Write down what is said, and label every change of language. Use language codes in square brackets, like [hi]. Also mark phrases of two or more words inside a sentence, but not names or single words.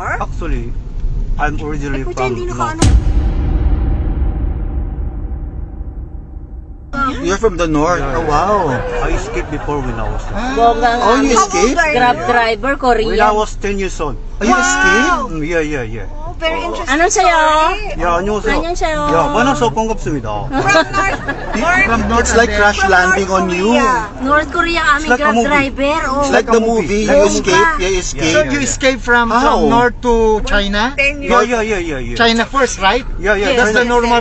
[en] Actually, I'm originally from North. You're from the North. Oh, wow. I escaped before when I was bonggang Oh, you aming escaped? Grab driver, when I Korea. was 10 years old. Oh, you escaped? Yeah. Oh, very interesting. [tl] Ano sa'yo? [en] Yeah, [ko] 안녕하세요. 안녕하세요. Yeah, 만나서 반갑습니다. [en] From North, It's like crash landing on you. North Korea aming It's like a Grab movie. driver. Oh. It's like the movie. Like You a escape. You Yeah, escape. So you escaped from How? North to China? 10 years. Yeah. China first, right? Yeah. That's the normal